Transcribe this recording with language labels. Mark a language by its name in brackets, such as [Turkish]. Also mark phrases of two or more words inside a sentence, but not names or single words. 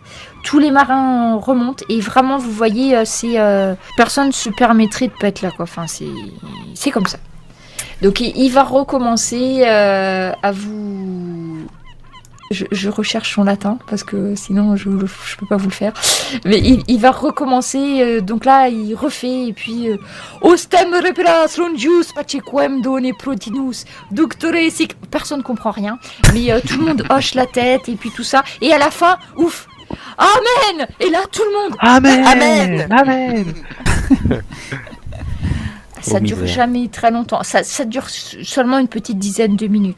[French] Tous les marins remontent et vraiment, vous voyez, personne se permettrait de pas être là, quoi. Enfin, c'est comme ça. Donc il va recommencer à vous... Je recherche son latin parce que sinon je peux pas vous le faire. Mais il va recommencer. Donc là, il refait et puis [Latin] Ostem reperas longius pacequem done protinus doctore sic. [French] Personne comprend rien, mais tout le monde hoche la tête et puis tout ça. Et à la fin, ouf. Amen. Et là, tout le monde. Amen. Amen. Amen. Ça Oh, dure misère. jamais très longtemps. Ça dure seulement une petite dizaine de minutes.